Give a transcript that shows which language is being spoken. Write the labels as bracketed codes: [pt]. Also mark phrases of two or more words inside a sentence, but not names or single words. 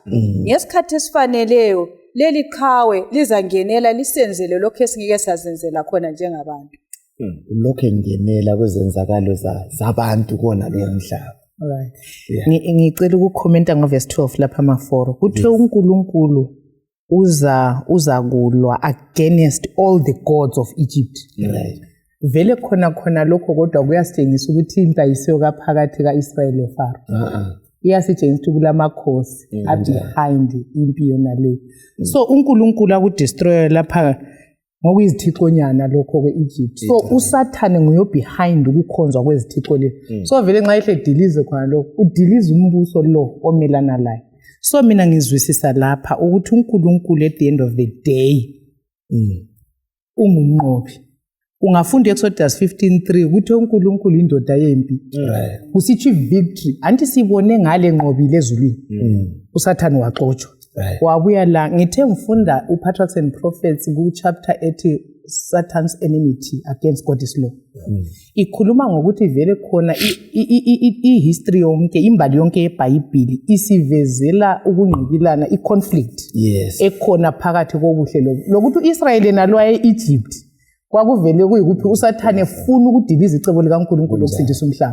[nd] Ngesikhathi esifaneleyo leli qhawe lizangenela lisenzele lokho esingeke sazenzela khona njengabantu. Lokho engenela kwezenzakalo zabantu kona lo mhlaba. Ngicela ukukhomenta ngoverse 12 lapha ama4 kuthi uNkulunkulu uza kulwa [en] against all the gods of Egypt. [nd] Vele khona lokho kodwa kuyasitshengisa ukuthi into ayisiyo kaphakathi kaIsrael loFaro. Iyasitshengisa ukuthi kulamakhosi behind impi yona le. So uNkulunkulu akudestroy lapha ngokuyizithixonyana lokho kweEgypt. So uSathane nguye behind ukukhonzwa kwezithixo le. So vele nxa ihle dilize khona lokho udilize umbuso lo omelana laye. So mina ngizwisisa lapha ukuthi uNkulunkulu [en] at the end of the day [nd] ungumnqobi. Ungafunda Exodus 15:3 ukuthi uNkulunkulu indoda yempi. Usithi victory anti sibone ngale nqobile ezulwini. uSathane waxoshwa. Wabuya la ngithe ngifunda uPatriarchs and Prophets ku chapter 80 Satan's enmity against God's law. Ikhuluma ngokuthi vele khona ihistory yonke, imbali yonke yeBhayibheli isivezela ukungqikilana, iconflict ekhona phakathi kobuhle lokuthi uIsrael nalo eEgypt kwakuvele kuyikuthi uSathane efuna ukudiliza icebo likaNkulunkulu lokusindisa umhlaba.